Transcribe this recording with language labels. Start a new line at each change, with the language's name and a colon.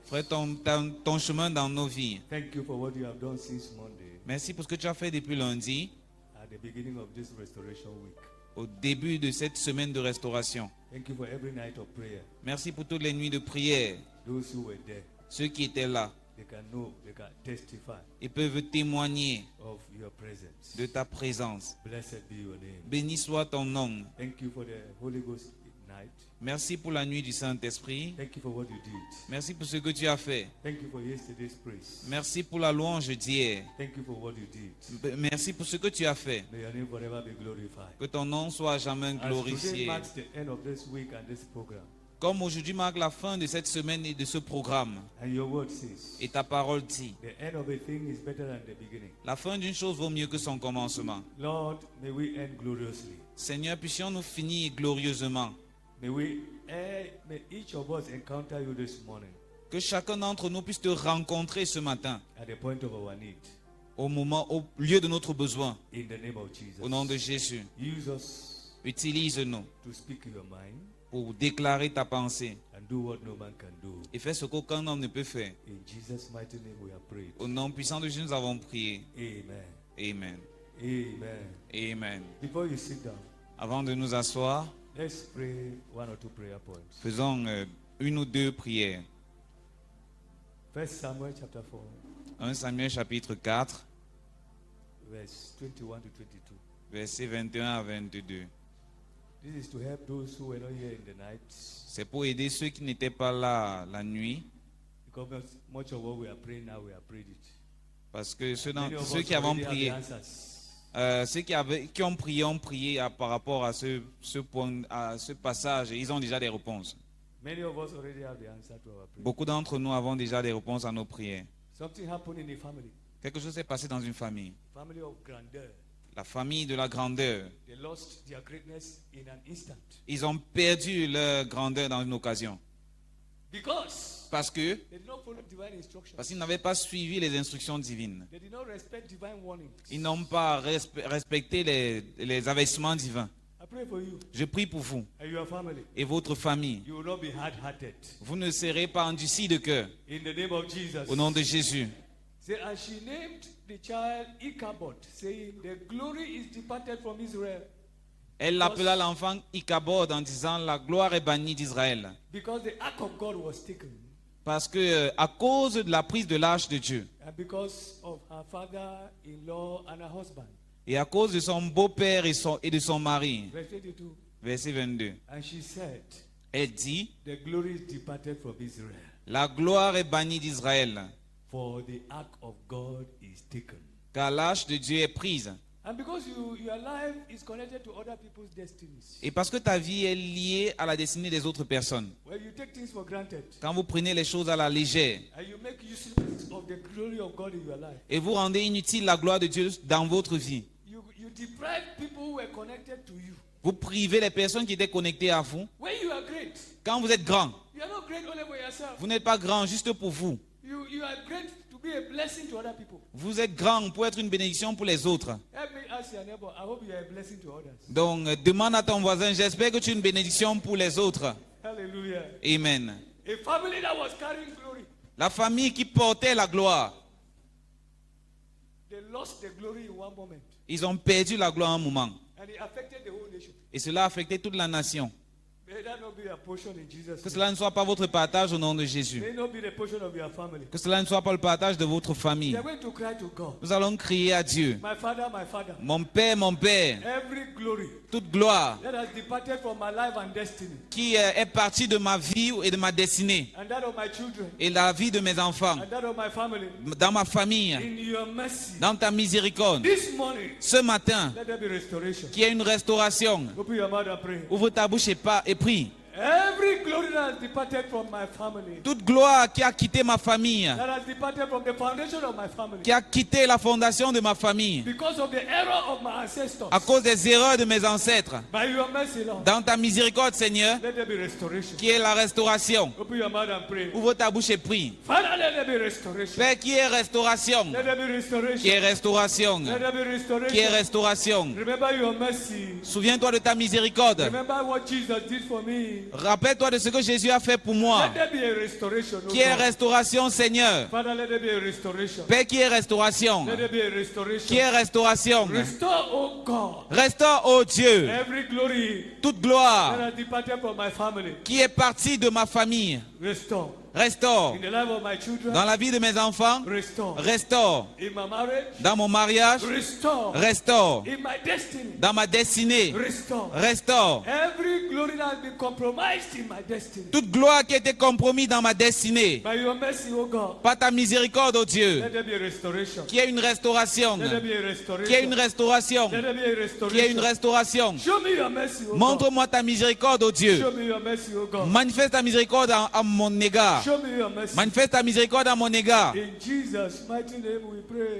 French: Ferai ton chemin dans nos vies.
English: Thank you for what you have done since Monday,
French: Merci pour ce que tu as fait depuis lundi,
English: at the beginning of this restoration week.
French: au début de cette semaine de restauration.
English: Thank you for every night of prayer.
French: Merci pour toutes les nuits de prière.
English: Those who were there,
French: Ceux qui étaient là,
English: they can know, they can testify
French: ils peuvent témoigner
English: of your presence.
French: de ta présence.
English: Blessed be your name.
French: Béni soit ton nom.
English: Thank you for the Holy Ghost night.
French: Merci pour la nuit du Saint-Esprit.
English: Thank you for what you did.
French: Merci pour ce que tu as fait.
English: Thank you for yesterday's praise.
French: Merci pour la louange d'hier.
English: Thank you for what you did.
French: Merci pour ce que tu as fait.
English: May your name forever be glorified.
French: Que ton nom soit jamais
English: As today
French: glorifié.
English: marks the end of this week and this program,
French: Comme aujourd'hui marque la fin de cette semaine et de ce programme,
English: and your word says,
French: et ta parole dit,
English: the end of a thing is better than the beginning.
French: la fin d'une chose vaut mieux que son commencement.
English: Lord, may we end gloriously.
French: Seigneur, puissions-nous finir glorieusement.
English: May each of us encounter you this morning
French: Que chacun d'entre nous puisse te rencontrer ce matin,
English: at the point of our need.
French: au lieu de notre besoin,
English: In the name of Jesus.
French: au nom de Jésus.
English: Use us
French: Utilise-nous
English: to speak your mind
French: pour déclarer ta pensée
English: and do what no man can do.
French: et faire ce qu'aucun homme ne peut faire.
English: In Jesus' mighty name we have prayed.
French: Au nom puissant de Jésus, nous avons prié. Amen. Amen. Amen. Amen.
English: Before you sit down,
French: Avant de nous asseoir,
English: let's pray one or two prayer points.
French: faisons une ou deux prières.
English: 1 Samuel chapter 4,
French: 1 Samuel chapitre 4,
English: verse 21 to 22.
French: versets 21 à 22.
English: This is to help those who were not here in the night,
French: C'est pour aider ceux qui n'étaient pas là la nuit,
English: because much of what we are praying now, we have prayed it.
French: parce que ceux
English: Many of
French: qui
English: us
French: avons
English: already have
French: prié,
English: the answers.
French: ceux qui ont prié par rapport à ce point, à ce passage, et ils ont déjà des réponses.
English: Many of us already have the answer to our prayer.
French: Beaucoup d'entre nous avons déjà des réponses à nos prières.
English: Something happened in a family,
French: Quelque chose s'est passé dans une famille.
English: family of grandeur.
French: La famille de la grandeur.
English: They lost their greatness in an instant.
French: Ils ont perdu leur grandeur dans une occasion.
English: Because
French: Parce
English: they did not follow divine instructions.
French: qu'ils n'avaient pas suivi les instructions divines.
English: They did not respect divine warnings.
French: Ils n'ont pas respecté les avertissements divins.
English: I pray for you
French: Je prie pour vous
English: and your family.
French: et votre famille.
English: You will not be hard-hearted.
French: Vous ne serez pas endurcis de cœur.
English: In the name of Jesus.
French: Au nom de Jésus.
English: Say, and she named the child Ichabod, saying, the glory is departed from Israel,
French: Elle l'appela l'enfant Ichabod en disant, la gloire est bannie d'Israël.
English: because the ark of God was taken,
French: Parce que à cause de la prise de l'arche de Dieu
English: and because of her father-in-law and her husband.
French: et à cause de son beau-père et de son mari.
English: Verse 22.
French: Verset 22.
English: And she said,
French: Elle dit,
English: the glory is departed from Israel,
French: la gloire est bannie d'Israël,
English: for the ark of God is taken.
French: car l'arche de Dieu est prise.
English: And because your life is connected to other people's destinies,
French: Et parce que ta vie est liée à la destinée des autres personnes.
English: when you take things for granted,
French: Quand vous prenez les choses à la légère
English: and you make use of the glory of God in your life,
French: et vous rendez inutile la gloire de Dieu dans votre vie,
English: you deprive people who were connected to you.
French: vous privez les personnes qui étaient connectées à vous.
English: When you are great,
French: Quand vous êtes grand,
English: you are not great only for yourself.
French: vous n'êtes pas grand juste pour vous.
English: You are great to be a blessing to other people.
French: Vous êtes grand pour être une bénédiction pour les autres.
English: Help me ask your neighbor, I hope you are a blessing to others.
French: Donc, demande à ton voisin, j'espère que tu es une bénédiction pour les autres. Hallelujah. Amen.
English: A family that was carrying glory,
French: La famille qui portait la gloire,
English: they lost the glory in one moment.
French: ils ont perdu la gloire un moment.
English: And it affected the whole nation.
French: Et cela a affecté toute la nation.
English: May that not be a portion in Jesus'
French: Que
English: name.
French: cela ne soit pas votre partage au nom de Jésus.
English: May not be the portion of your family.
French: Que cela ne soit pas le partage de votre
English: You
French: famille.
English: are going to cry to God.
French: Nous allons crier à Dieu.
English: My Father,
French: Mon Père,
English: every glory
French: toute gloire
English: that has departed from my life and destiny,
French: qui est partie de ma vie et de ma destinée
English: and that of my children,
French: et la vie de mes enfants,
English: and that of my family,
French: dans ma famille,
English: in your mercy,
French: dans ta miséricorde,
English: this morning,
French: ce matin,
English: let there be restoration.
French: qu'il y ait une restauration.
English: Open your mouth and pray.
French: Ouvre ta bouche et prie.
English: Every glory that has departed from my family,
French: Toute gloire qui a quitté ma famille,
English: that has departed from the foundation of my family,
French: qui a quitté la fondation de ma famille,
English: because of the error of my ancestors,
French: à cause des erreurs de mes ancêtres,
English: by your mercy, Lord,
French: dans ta miséricorde, Seigneur,
English: let there be restoration.
French: qui est la restauration.
English: Open your mouth and pray.
French: Ouvre ta bouche et prie.
English: Father, let there be restoration.
French: Père, qui est restauration,
English: Let there be restoration.
French: qui est restauration,
English: Let there be restoration.
French: qui est restauration.
English: Remember your mercy.
French: Souviens-toi de ta miséricorde.
English: Remember what Jesus did for me.
French: Rappelle-toi de ce que Jésus a fait pour moi.
English: Let there be a restoration. oh
French: Qui est
English: God.
French: restauration, Seigneur.
English: Father, let there be a restoration.
French: Père, qui est restauration.
English: Let there be a restoration.
French: Qui est restauration.
English: Restore, oh God,
French: Restaure, ô Dieu,
English: every glory
French: toute
English: that
French: gloire
English: has departed from my family.
French: qui est partie de ma famille.
English: Restore.
French: Restaure
English: In the life of my children.
French: dans la vie de mes enfants.
English: Restore.
French: Restaure
English: In my marriage.
French: dans mon mariage.
English: Restore.
French: Restaure
English: In my destiny.
French: dans ma destinée.
English: Restore.
French: Restaure
English: Every glory that has been compromised in my destiny.
French: toute gloire qui a été compromise dans ma destinée.
English: By your mercy, oh God.
French: Par ta miséricorde, ô Dieu,
English: Let there be a restoration.
French: qui est une restauration.
English: Let there be a restoration.
French: Qui est une restauration.
English: Let there be a
French: Qui est une
English: restoration.
French: restauration.
English: Show me your mercy, oh God.
French: Montre-moi ta miséricorde, ô Dieu.
English: Show me your mercy, oh God.
French: Manifeste ta miséricorde à mon égard.
English: Show me your mercy.
French: Manifeste ta miséricorde à mon égard.
English: In Jesus' mighty name we pray.